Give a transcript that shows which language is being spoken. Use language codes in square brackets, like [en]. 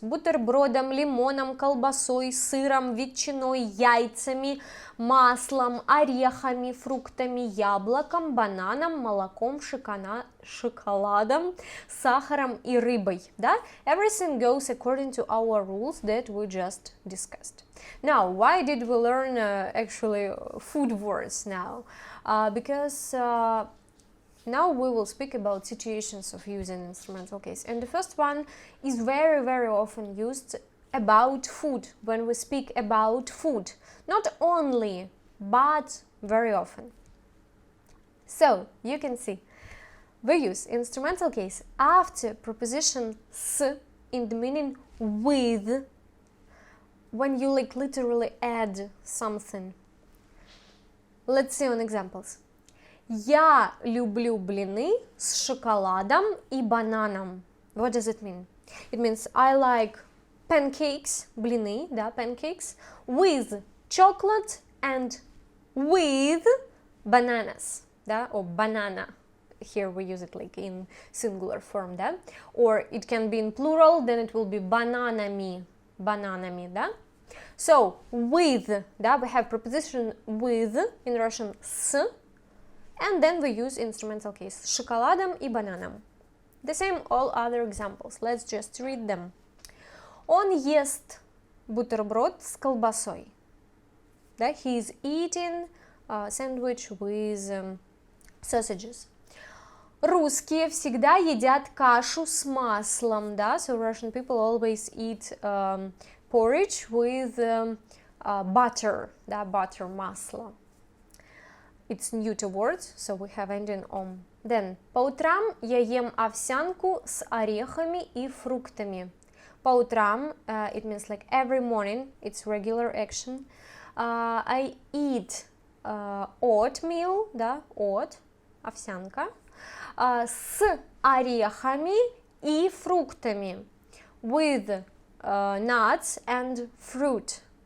[ru] Бутербродом, лимоном, колбасой, сыром, ветчиной, яйцами, маслом, орехами, фруктами, яблоком, бананом, молоком, шоколадом, сахаром и рыбой. Да? [en] Everything goes according to our rules that we just discussed. Now, why did we learn actually food words now? Because now we will speak about situations of using instrumental case. And the first one is very, very often used about food, when we speak about food. Not only, but very often. So, you can see, we use instrumental case after preposition s in the meaning with, when you like literally add something. Let's see on examples. [ru] Я люблю блины с шоколадом и бананом. [en] What does it mean? It means I like pancakes, [ru] блины, [en] да, pancakes, with chocolate and with bananas, да, or banana. Here we use it like in singular form, да, or it can be in plural, then it will be bananami, да. So, with, да, we have preposition with, in Russian с, and then we use instrumental case [ru] с шоколадом и бананом. [en] The same all other examples. Let's just read them. [ru] Он ест бутерброд с колбасой. [en] Да, he is eating a sandwich with sausages. [ru] Русские всегда едят кашу с маслом. Да? [en] So Russian people always eat porridge with butter. [ru] Да? [en] Butter, масло. It's neuter words, so we have ending om. [ru] Then, по утрам я ем овсянку с орехами и фруктами. По утрам, [en] it means like every morning, it's regular action. I eat oatmeal, да, oat, [ru] овсянка, с орехами и фруктами, [en] with nuts and fruit.